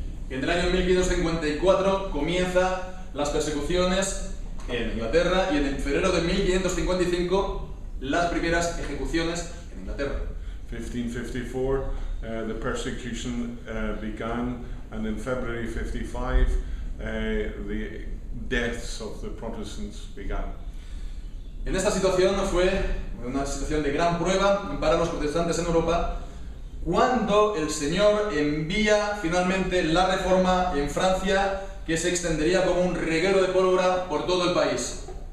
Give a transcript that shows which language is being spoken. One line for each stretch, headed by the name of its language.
Spanish: En el año 1554 comienzan las persecuciones en Inglaterra y en febrero de 1555 las primeras ejecuciones en Inglaterra.
English: 1554, the persecution began, and in February 55, the deaths of the Protestants began.
Spanish: En esta situación fue una situación de gran prueba para los protestantes en Europa, cuando el Señor envía finalmente la Reforma en Francia, que se extendería como un reguero de pólvora por todo el país.